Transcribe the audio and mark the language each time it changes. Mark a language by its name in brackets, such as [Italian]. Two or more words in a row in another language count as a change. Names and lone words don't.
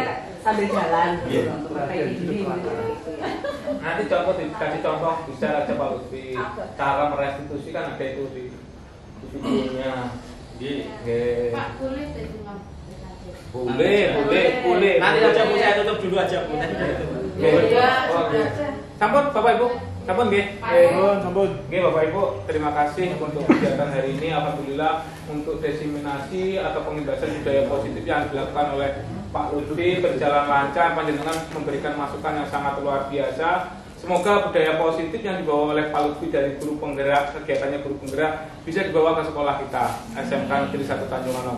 [Indonesian] sambil jalan untuk memperbaiki diri gitu ya. Nanti dikasih contoh bisa aja Pak Lutfi. Cara merestitusi kan ada itu di videonya. Pak boleh Boleh. Nanti aja Bu, saya tutup dulu aja Bu. [Javanese] Sampun Bapak Ibu, sampun nggih. Sampun. [Indonesian] Nggih Bapak Ibu, terima kasih untuk kegiatan hari ini. Alhamdulillah untuk diseminasi atau pengindasan budaya positif yang dilakukan oleh Pak Lutfi berjalan lancar, panjenengan memberikan masukan yang sangat luar biasa. Semoga budaya positif yang dibawa oleh Pak Lutfi dari guru penggerak, kegiatannya guru penggerak bisa dibawa ke sekolah kita, SMK Negeri 1 Tanjung Anom.